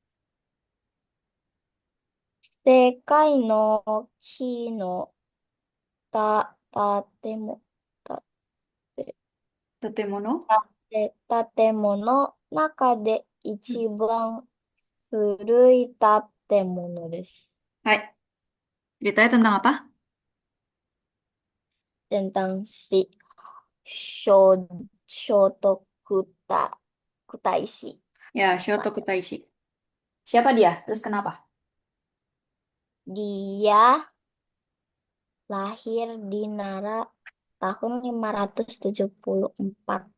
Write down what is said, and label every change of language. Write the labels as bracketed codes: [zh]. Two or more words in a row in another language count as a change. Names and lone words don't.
[ja] 世界の木の建物、 Tatemono. 建物の中で Hmm. 一番古い建物です。 [id] Hai. Ceritanya tentang apa? Tentang si Sho- Shotokuta Kutaishi. Ya, Shotoku Taishi. Siapa dia? Terus kenapa? Dia lahir di Nara tahun 574.